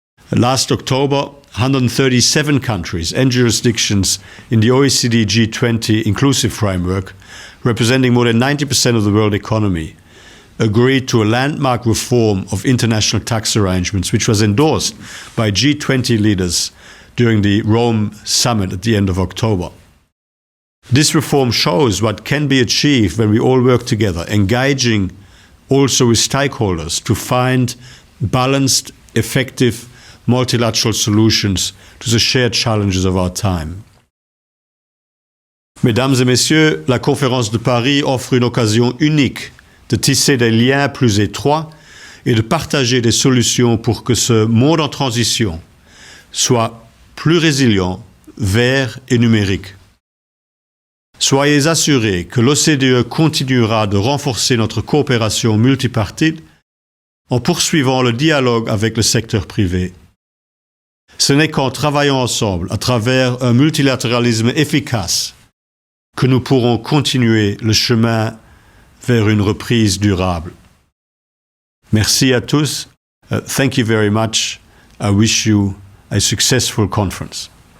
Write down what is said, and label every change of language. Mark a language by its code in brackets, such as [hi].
[en] Last October, 137 countries and jurisdictions in the OECD G20 inclusive framework, representing more than 90% of the world economy, agreed to a landmark reform of international tax arrangements, which was endorsed by G20 leaders during the Rome summit at the end of October. This reform shows what can be achieved when we all work together, engaging also with stakeholders to find balanced, effective, multilateral solutions to the shared challenges of our time. [fr] Mesdames et messieurs, la conférence de Paris offre une occasion unique de tisser des liens plus étroits et de partager des solutions pour que ce monde en transition soit plus résilient, vert et numérique. Soyez assurés que l'OCDE continuera de renforcer notre coopération multipartite en poursuivant le dialogue avec le secteur privé. Ce n'est qu'en travaillant ensemble, à travers un multilatéralisme efficace, que nous pourrons continuer le chemin vers une reprise durable. Merci à tous. [en] Thank you very much. I wish you a successful conference.